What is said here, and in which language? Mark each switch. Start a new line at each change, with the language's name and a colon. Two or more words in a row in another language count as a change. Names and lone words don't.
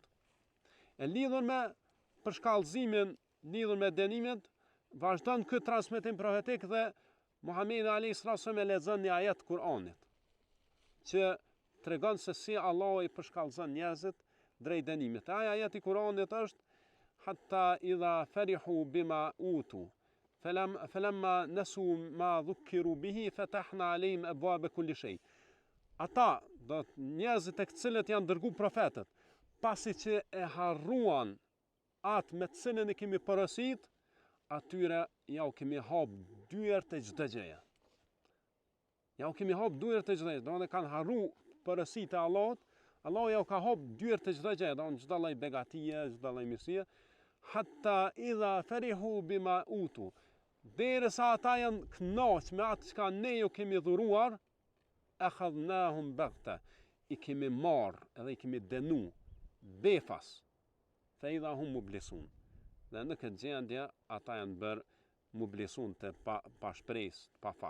Albanian: E lidhur me përshkallëzimin, lidhur me dënimin, vazhdon këtë transmetim profetik dhe Muhamedi
Arabic: عليه الصلاة
Albanian: e lexon një ajet Kur'anit, që tregon se si Allah i përshkallëzon njerëzit drejt dënimit. Ai ajeti Kur'anit është
Arabic: حتى إذا فرحوا بما أوتوا فلما نسوا ما ذكروا به فتحنا عليهم أبواب كل شيء.
Albanian: Ata, do njerëzit tek cilët janë dërguar profetët, pasi që e harruan atë me të cilën e kemi porosit, atyre ja u kemi hap dyert e çdo gjëje. Ja u kemi hap dyert e çdo gjëje, domethënë kanë harru porositë e Allahut, Allahu ja u ka hap dyert e çdo gjëje, domethënë çdo lloj begatie, çdo lloj mirësie,
Arabic: حتى إذا فرحوا بما أوتوا.
Albanian: Derisa ata janë kënaq me atë çka ne ju kemi dhuruar,
Arabic: أخذناهم بغتة,
Albanian: i kemi marr edhe i kemi dënu befas,
Arabic: فإذا هم مبلسون.
Albanian: Dhe në këtë gjendje ata janë bërë mublisun të pa shpresë, pa fat.